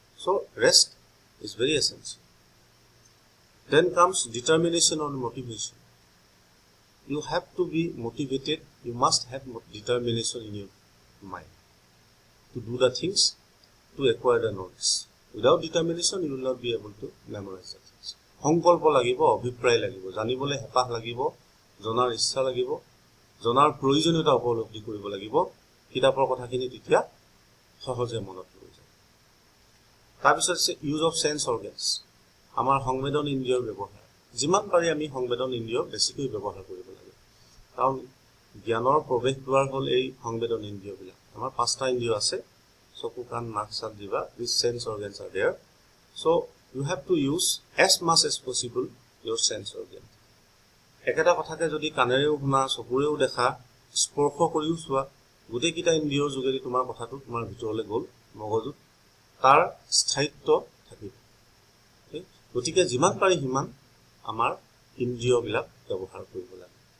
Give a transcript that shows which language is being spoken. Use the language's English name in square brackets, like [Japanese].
[English] So rest is very essential. Then comes determination or motivation. You have to be motivated. You must have determination in your mind to do the things, to acquire the knowledge. Without determination, you will not be able to memorize the things. [Assamese] সংকল্প লাগিব, অভিপ্ৰায় লাগিব, জানিবলৈ হেঁপাহ লাগিব, জনাৰ ইচ্ছা লাগিব, জনাৰ প্ৰয়োজনীয়তা উপলব্ধি কৰিব লাগিব। কিতাপৰ কথাখিনি তেতিয়া সহজে মনত ৰৈ যায়। তাৰপিছত আছে [English] use of sense organs, [Assamese] আমাৰ সংবেদন ইন্দ্ৰিয়ৰ ব্যৱহাৰ। যিমান পাৰি আমি সংবেদন ইন্দ্ৰিয় বেছিকৈ ব্যৱহাৰ কৰিব লাগে, কাৰণ জ্ঞানৰ প্ৰৱেশ দ্বাৰ হ'ল এই সংবেদন ইন্দ্ৰিয়বিলাক। আমাৰ 5টা ইন্দ্ৰিয় আছে, চকু, কাণ, নাক, ছাল, জিভা। [English] These sense organs are there. So you have to use as much as possible your sense organ. [Assamese] একেটা কথাকে যদি কাণেৰেও শুনা, চকুৰেও দেখা, স্পৰ্শ কৰিও চোৱা, গোটেইকেইটা ইন্দ্ৰিয়ৰ যোগেদি তোমাৰ কথাটো তোমাৰ ভিতৰলৈ গ'ল, মগজুত তাৰ স্থায়িত্ব থাকিব। গতিকে যিমান পাৰি সিমান আমাৰ ইন্দ্ৰিয়বিলাক ব্যৱহাৰ কৰিব লাগে।